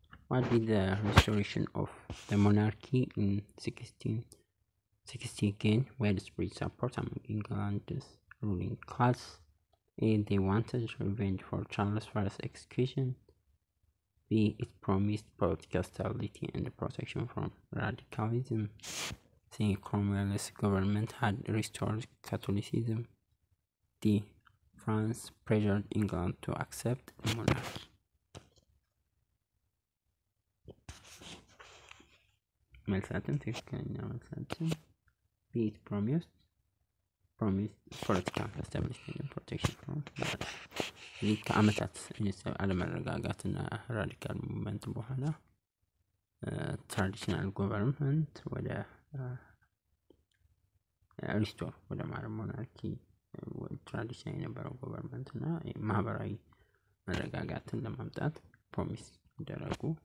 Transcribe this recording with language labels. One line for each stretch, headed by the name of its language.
English: what did the restoration of the monarchy in 1660 gain widespread support among England's ruling class? A. They wanted revenge for Charles I's execution. B. It promised political stability and protection from radicalism. C. Cromwell's government had restored Catholicism. D. France pressured England to accept the monarchy.
Amharic: መልሳችን ትክክለኛ መልሳችን
English: B. It promised political stability and protection from radicalism.
Amharic: ከዓመታት አለመረጋጋትና ራዲካል ሙቭመንት በኋላ ትራዲሽናል ገቨርንመንት ወደ ሪስቶር ወደ ሞናርኪ ትራዲሽናል የነበረው ገቨርንመንት እና ማህበራዊ መረጋጋትን ለማምጣት ፕሮሚስ ያደረጉ